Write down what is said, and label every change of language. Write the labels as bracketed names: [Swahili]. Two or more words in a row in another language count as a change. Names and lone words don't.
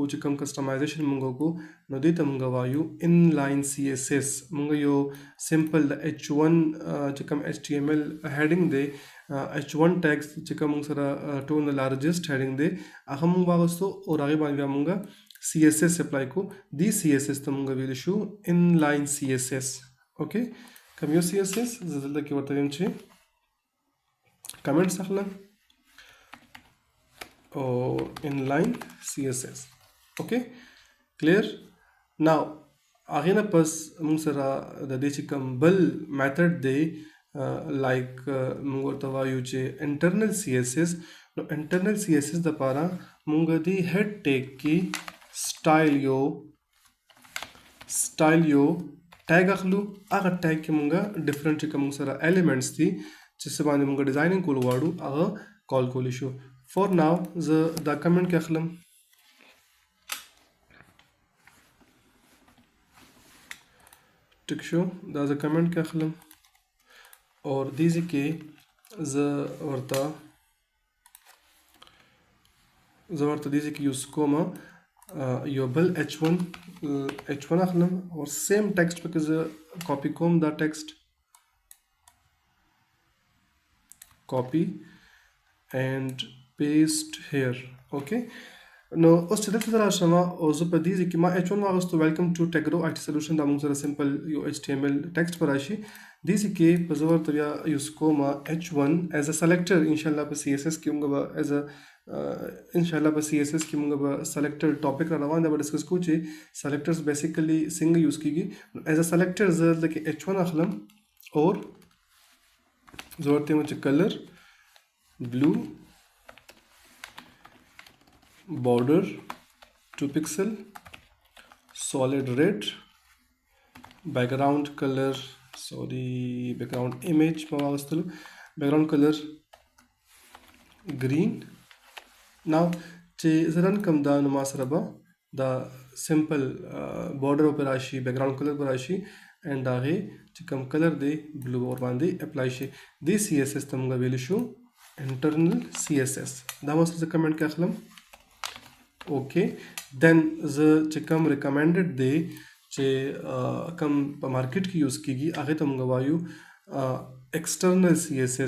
[Pashto] چې کوم کسټمایزیشن مونږ کو نو دې ته مونږ وایو [English] inline CSS [Pashto] مونږ یو سمپل د H1 چې کوم [English] HTML heading [Pashto] دی [English] H1 tags [Pashto] چې کوم مونږ سره ټول [English] largest heading [Pashto] دی هغه مونږ واغستو او هغه باندې مونږ [English] CSS apply [Pashto] کو دی CSS ته مونږ ویل شو [English] inline CSS okay [Pashto] کوم یو CSS زه دلته کې ورته یم چې کمنټس اخلم [English] or inline CSS okay clear now [Pashto] هغه نه پس موږ سره د دې چې کوم بل میتھډ دی like موږ ورته وایو چې [English] internal CSS. [Pashto] نو [English] internal CSS [Pashto] دپاره موږ د [English] head tag [Pashto] کې style یو tag اخلو. هغه tag کې موږ different کوم سره elements دي چې څه باندې موږ ډیزاینینګ کول غواړو هغه کال کولی شو. [English] for now [Pashto] زه دا کمنټ کې اخلم ټیک شو. دا زه کمنټ کې اخلم [English] or these [Pashto] کې زه ورته دیزی کې یوز کوم یو بل h1 اخلم [English] or same text [Pashto] پکې زه کاپی کوم. [English] دا ټیکسټ copy and paste here. [Pashto] okay نو اوس چې دلته راشم او زه په دې ځای کې ما h1 واغستو [English] Welcome to Tigro IT Solution. [Pashto] دا موږ سره سمپل یو [English] HTML text [Pashto] پر راشي. دې ځای کې په زه ورته بیا یوز کوم [English] h1 as a selector. [Pashto] انشاءالله په CSS کې موږ به [English] as a selector topic [Pashto] را روان دی به ډسکس کوو چې [English] selectors basically [Pashto] څنګه یوز کیږي. [English] as a selector [Pashto] زه دلته کې h1 اخلم اور زه ورته وایم چې [English] color blue, border 2 pixel, solid red, background color background image background color green. [Pashto] now چې زه رن کوم دا نو ما سره به دا [English] simple border [Pashto] پر راشي [English] background color [Pashto] پر راشي and هغې چې کوم کلر دی blue ور باندې اپلای شي. دې CSS ته موږ ویلی شو [English] internal CSS. [Pashto] دا ما سره زه کمنټ کې اخلم اوکې. دین زه چې کوم ریکمنډډ دی چې کوم په مارکیټ کې یوز کیږي هغې ته موږ وایو [English] external CSS.